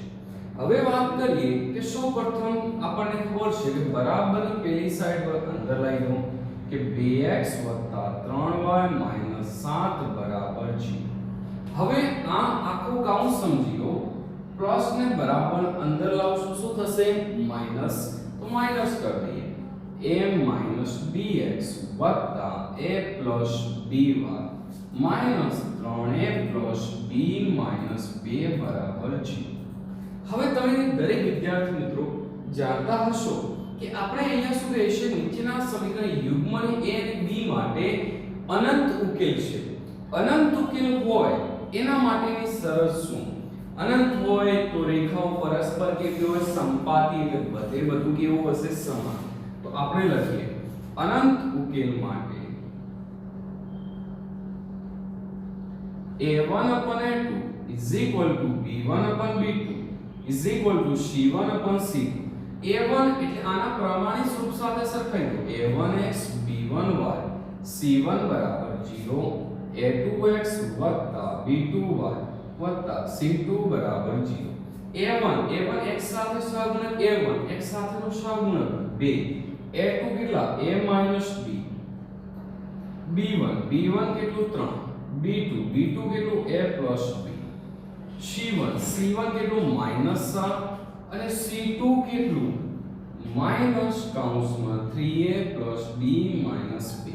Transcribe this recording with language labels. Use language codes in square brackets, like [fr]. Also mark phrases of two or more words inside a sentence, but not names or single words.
[gu] હવે વાત કરીએ કે સૌપ્રથમ આપણને ખબર છે કે બરાબરની પેલી સાઈડ પર અંદર લઈ દો કે 2x 3y 7 બરાબર 0. હવે આ આખું કાઉન્ટ સમજી લો. પ્લસ ને બરાબર અંદર લાવશું શું થશે માઈનસ. તો માઈનસ કરી દઈએ a bx a by -3a b 2 બરાબર 0. હવે તમે દરેક વિદ્યાર્થી મિત્રો જાણતા હશો કે આપણે અહીંયા શું રહેશે નીચેના સમીકરણ યુગ્મને a અને b માટે અનંત ઉકેલ છે. અનંત ઉકેલ હોય એના માટેની શરત શું? અનંત હોય તો રેખાઓ પરસ્પર કેવી હોય સંપાતી એટલે બધે બધું કેવું હશે સમાન. તો આપણે લખીએ અનંત ઉકેલ માટે a1/a2 b1/b2 c1/c2. a1 એટલે આના પ્રમાણિત રૂપ સાથે સરખાઈ દો a1x b1y c1 બરાબર 0 a2x b2y c2 બરાબર 0. a1 x સાથે સહગુણક a1 x સાથેનો સહગુણક 2 a2 કેટલા a b b1 કેટલું 3 b2 કેટલું a b c1 કેટલું -7 અને c2 કેટલું -3a b -b.